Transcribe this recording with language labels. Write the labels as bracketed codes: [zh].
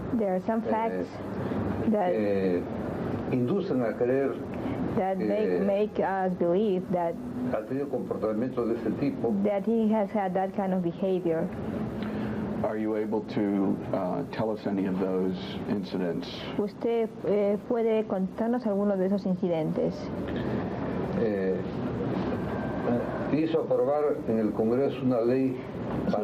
[en] There are some facts that [es] inducen a creer [en] make us believe that [es] ha tenido comportamientos de ese tipo. [en] he has had that kind of behavior. Are you able to tell us any of those incidents? [es] ¿Usted puede contarnos algunos de esos incidentes? Hizo aprobar en el Congreso una ley para